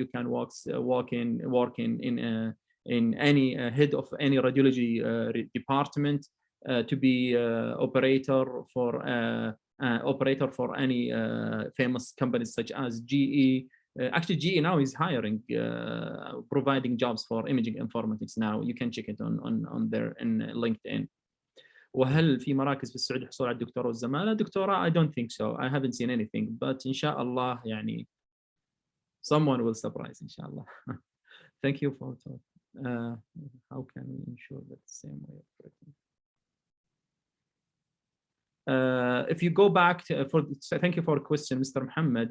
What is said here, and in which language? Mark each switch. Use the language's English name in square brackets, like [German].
[English] You can work in any head of any radiology department. To be operator for any famous companies such as GE. Actually, GE now is hiring, providing jobs for imaging informatics now. You can check it on their in LinkedIn. [Arabic] وهل في مراكز في السعودية للحصول على الدكتوراه والزمالة؟ دكتوراه [English] I don't think so. I haven't seen anything, but [Arabic] إن شاء الله يعني [English] someone will surprise إن شاء الله. Thank you for talk. How can we ensure that the same way of writing? If you go back thank you for the question, Mr. Mohammad.